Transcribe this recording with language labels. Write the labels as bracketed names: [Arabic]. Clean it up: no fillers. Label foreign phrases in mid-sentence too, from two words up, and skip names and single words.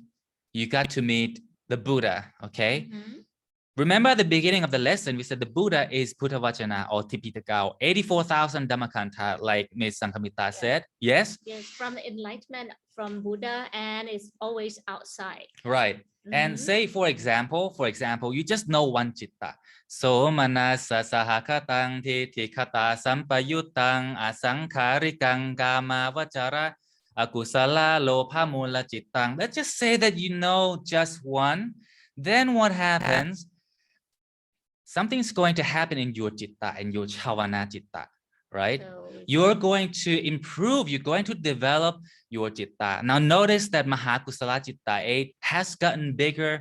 [English] You got to meet the Buddha, okay? Remember at the beginning of the lesson, we said the Buddha is [Pali] Buddha Vajana [English] or Tipitaka, 84,000 Dhammakanta, like Ms. Sankamita said. Yes? Yes, from the enlightenment from Buddha, and it's always outside. Right. And say, for example, you just know one citta. [Pali] So manasa sahakatang titikata sampayutang asankharikang kama vachara akusala lopha mula cittang. [English] Let's just say that you know just one. Then what happens? Something's going to happen in your citta and your [Pali] chavana citta, [English] right? So, you're going to improve, you're going to develop your citta. Now notice that [Pali] Mahakusala citta [English] 8 has gotten bigger.